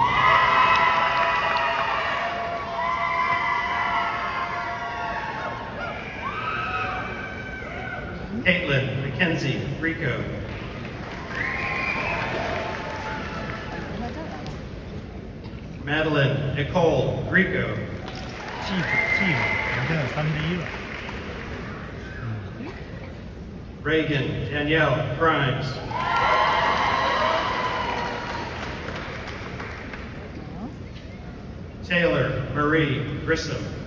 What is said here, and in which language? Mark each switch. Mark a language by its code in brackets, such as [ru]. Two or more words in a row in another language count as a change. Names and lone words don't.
[en] Caitlin Mackenzie Rico. Madeline Nicole Rico. [zh] 记住，我们现在有1/3了。 [en] Reagan Danielle Grimes. Taylor Marie Grissom.